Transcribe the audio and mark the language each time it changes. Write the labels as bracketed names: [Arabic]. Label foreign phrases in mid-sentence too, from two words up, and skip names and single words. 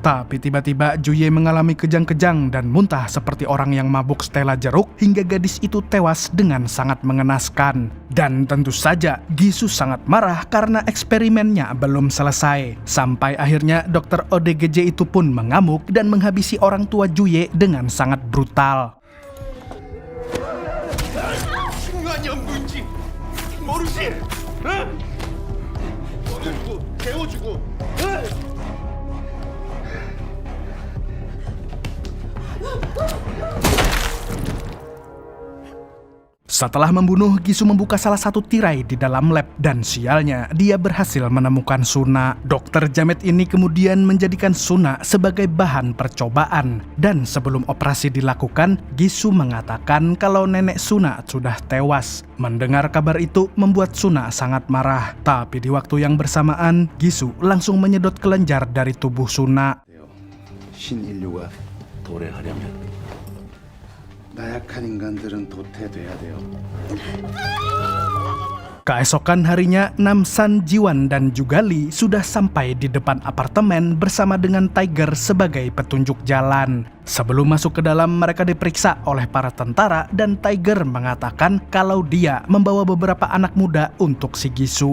[Indonesian] Tapi tiba-tiba Juye mengalami kejang-kejang dan muntah seperti orang yang mabuk Stella jeruk hingga gadis itu tewas dengan sangat mengenaskan. Dan tentu saja Gisu sangat marah karena eksperimennya belum selesai. Sampai akhirnya dokter ODGJ itu pun mengamuk dan menghabisi orang tua Juye dengan sangat brutal. [Korean] 중요한 연구인지 모르지? 응? 모르고 배워주고. [Indonesian] Setelah membunuh, Gisu membuka salah satu tirai di dalam lab dan sialnya dia berhasil menemukan Suna. Dokter Jamet ini kemudian menjadikan Suna sebagai bahan percobaan dan sebelum operasi dilakukan, Gisu mengatakan kalau nenek Suna sudah tewas. Mendengar kabar itu membuat Suna sangat marah. Tapi di waktu yang bersamaan, Gisu langsung menyedot kelenjar dari tubuh Suna. [Korean] 신인류가 도래하려면 나약한 인간들은 도태돼야 돼요. [Indonesian] Keesokan harinya, Namsan, Jiwan, dan juga Lee sudah sampai di depan apartemen bersama dengan Tiger sebagai petunjuk jalan. Sebelum masuk ke dalam, mereka diperiksa oleh para tentara dan Tiger mengatakan kalau dia membawa beberapa anak muda untuk si Gisu.